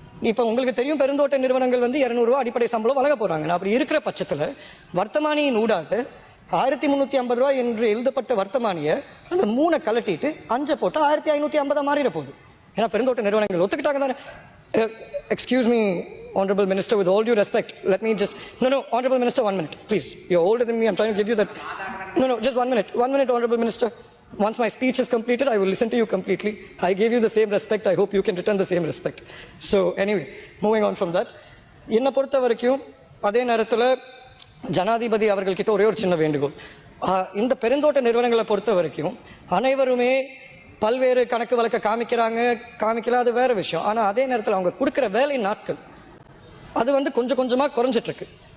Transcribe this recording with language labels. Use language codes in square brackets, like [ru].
[ta] இப்போ உங்களுக்கு தெரியும், பெருந்தோட்ட நிறுவனங்கள் 200 ரூபா அடிப்படை சம்பளம் வழங்க போகிறாங்க. நான் அப்படி இருக்கிற பட்சத்தில் வர்த்தமானியின் ஊடாக 1350 ரூபா என்று எழுதப்பட்ட வர்த்தமானியை அந்த 3 கலட்டிட்டு 5 போட்டு 1550 மாறிட போகுது. ஏன்னா பெருந்தோட்ட நிறுவனங்கள் ஒத்துக்கிட்டாங்க தானே. [en] Excuse me, Honorable Minister, with all due respect, let me just... No, Honorable Minister, 1 minute, please. You're older than me, I'm trying to give you that... No, just 1 minute. 1 minute, Honorable Minister. Once my speech is completed, I will listen to you completely. I gave you the same respect. I hope you can return the same respect. So, anyway, moving on from that. [ta] என்னை பொறுத்த வரைக்கும் அதே நேரத்தில் ஜனாதிபதி அவர்கள்கிட்ட ஒரே ஒரு சின்ன வேண்டுகோள். இந்த பெருந்தோட்ட நிறுவனங்களை பொறுத்த வரைக்கும் அனைவருமே பல்வேறு கணக்கு வழக்க காமிக்கல, அது வேறு விஷயம். ஆனால் அதே நேரத்தில் அவங்க கொடுக்குற வேலை நாட்கள் அது கொஞ்சம் கொஞ்சமாக குறைஞ்சிட்ருக்கு.